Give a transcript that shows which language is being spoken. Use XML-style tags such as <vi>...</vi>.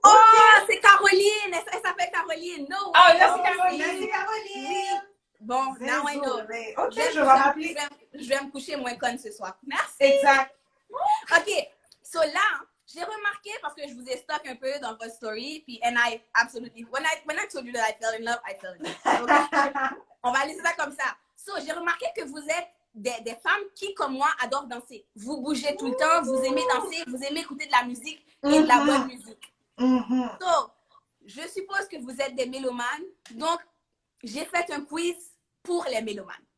<fr>Oh, c'est Caroline. Elle s'appelle Caroline.</fr> <en>No.</en> <fr>Ah, là, c'est Caroline. Merci, Caroline.</fr> <en>Bon, now I know.</en> <fr>Ok, je vais m'appeler. Je vais me coucher moins conne ce soir. Merci. Exact. OK. So là, j'ai remarqué parce que je vous ai stock un peu dans votre story.</fr> <en>Puis, and I absolutely, when I told you that I fell in love, I fell in love. Okay?</en> <fr>On va laisser ça comme ça. So, j'ai remarqué que vous êtes des femmes qui, comme moi, adorent danser. Vous bougez tout le temps, vous aimez danser, vous aimez écouter de la musique et de la bonne musique. So, je suppose que vous êtes des mélomanes. Donc, j'ai fait un quiz pour les mélomanes.</fr>